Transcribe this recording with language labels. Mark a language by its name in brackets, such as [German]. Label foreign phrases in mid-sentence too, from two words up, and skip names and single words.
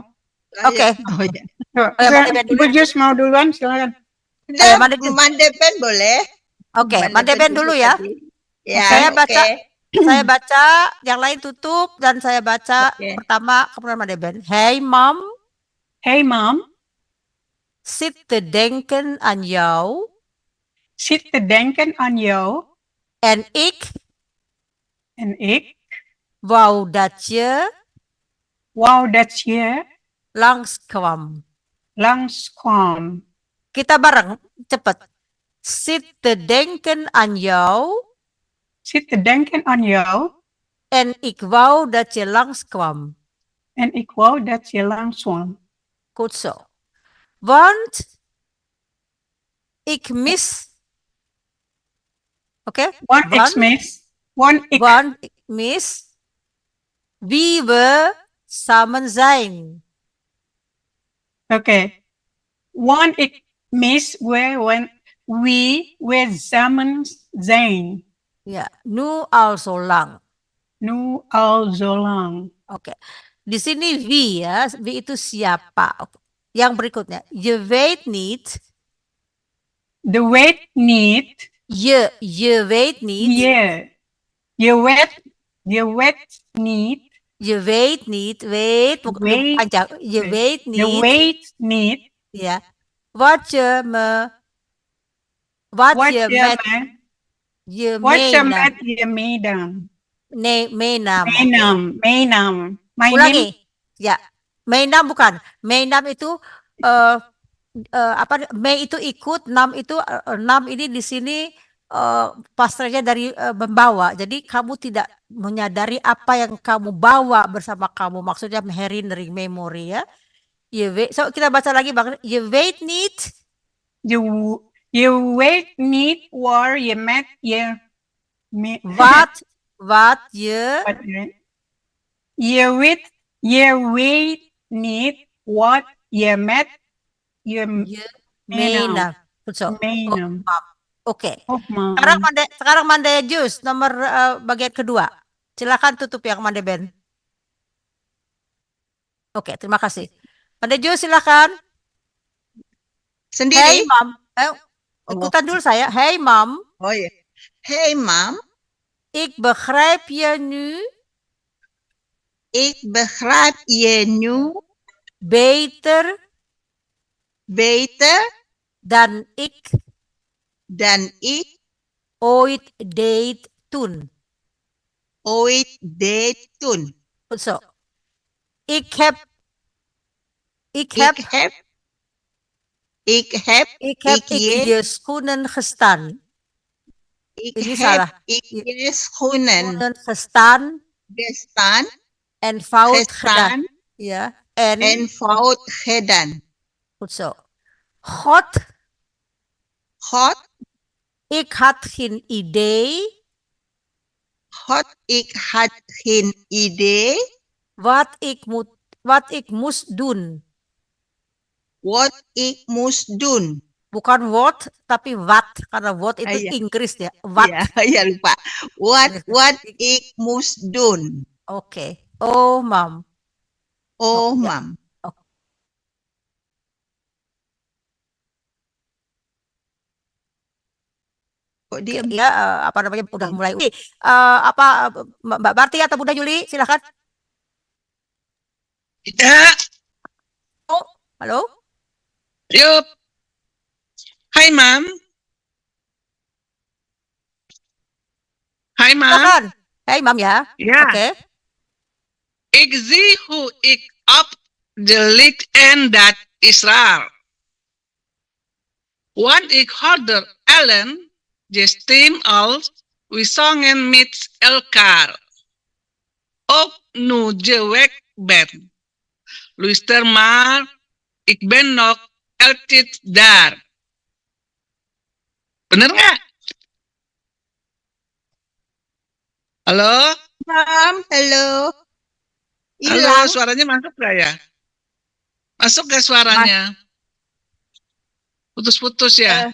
[Indonesian] Oke. Oh, ya. Coba, Ibu Jus mau duluan, silakan. Udah, Mandeben. Mandeben boleh. Oke, Mandeben dulu ya. Ya, Saya baca. oke. Saya baca, yang lain tutup, dan saya baca Oke. pertama, kemudian Mandeben. [English] Hey mom, Hey mom, [Dutch] zit te denken aan jou zit te denken aan jou en ik wou dat je wou dat je langskwam. langskwam. [Indonesian] Kita bareng, cepet. [Dutch] Zit te denken aan jou Zit te denken aan jou en ik wou dat je langskwam. en ik wou dat je langskwam. Goed zo. Want ik mis. Oké? Want ik Want ik mis wie we samen zijn. Oké. Want ik mis we samen zijn. Ja, nu al zo lang. Nu al zo lang. [Indonesian] Oke. Di sini wie ya, wie itu siapa. Yang berikutnya, [Dutch] je weet niet. De weet niet. Je weet niet. Je weet niet. Je weet niet, weet, panjang. Je weet niet. Je weet niet. Ja. Wat je met je meenam. Nee, meenam. [English] My [Indonesian] Ulangi. Ya. Meenam bukan. Meenam itu me itu ikut, nam itu nam ini di sini pastranya dari membawa. Jadi kamu tidak menyadari apa yang kamu bawa bersama kamu. Maksudnya herinnering, memori ya. So kita baca lagi Bang. [Dutch] Je weet niet. Je weet niet waar je met je wat je weet niet wat je met je meenam. meenam. [Indonesian] Oke. Oh, Sekarang Mandaya Jus nomor bagian kedua. Silakan tutup yang Mandeben. Oke, terima kasih. Mandaya Jus silakan. Sendiri. [English] Hey mom. [Indonesian] Ikutan dulu saya. [English] Hey mom. [Indonesian] Oh ya. [English] Hey mam, [Dutch] Ik begrijp je nu ik begrijp je nu beter dan ik ooit deed toen. Goed zo. Ik heb je schoenen gestaan. [Indonesian] Ini salah. [Dutch] je schoenen Gestaan en fout gedaan. gestaan Ja. en fout gedaan. Goed zo. God, ik had geen idee ik had geen idee wat ik moest doen. wat ik moest doen. [Indonesian] Bukan what, tapi what. Karena what itu Iya. Inggris ya. What. Ya lupa. [Dutch] What ik moest doen. Oke. Oh, mam. Oh, [Indonesian] ya. mam. Kok diam? Ya, apa namanya udah mulai. Mbak Barti atau Bunda Yuli, silakan. Tidak. Oh, halo. Yup. Hai, Mam. Hai, Mam. Silakan. Hey, Mam ya. [Dutch] Ja. Oké. Ik zie hoe ik op de licht en dat Israël. Want ik hoorde allen de stem als we zongen met elkaar. Ook nu je weg bent. Luister maar, ik ben nog altijd daar. [Indonesian] Bener nggak? Halo? [English] Mam, hello. [Indonesian] Halo, Hilang. suaranya masuk nggak ya? Masuk nggak suaranya? Putus-putus ya?